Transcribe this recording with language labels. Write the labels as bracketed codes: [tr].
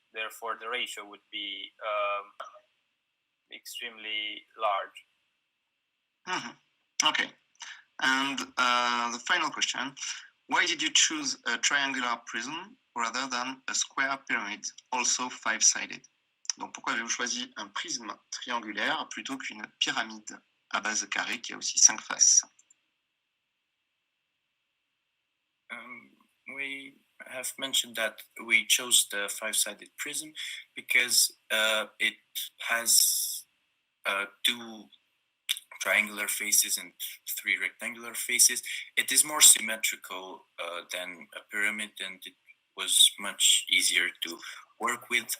[en] Therefore, the ratio would be extremely large. Okay. And the final question: why did you choose a triangular prism rather than a square pyramid, also five-sided? [fr] Donc, pourquoi avez-vous choisi un prisme triangulaire plutôt qu'une pyramide à base carrée qui a aussi 5 faces? [en] We have mentioned that we chose the five-sided prism because it has 2 triangular faces and 3 rectangular faces. It is more symmetrical than a pyramid, and it was much easier to work with.